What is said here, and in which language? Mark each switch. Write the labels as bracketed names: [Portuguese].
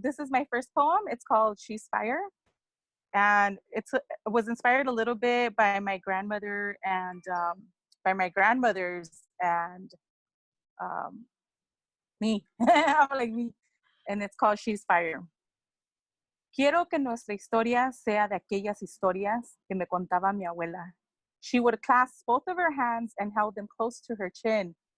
[English] This is my first poem. It's called She's Fire. And it was inspired a little bit by my grandmother and by my grandmothers and me. I'm like me. And it's called She's Fire. [Spanish] Quiero que nuestra historia sea de aquellas historias que me contaba mi abuela. [English] She would clasp both of her hands and held them close to her chin.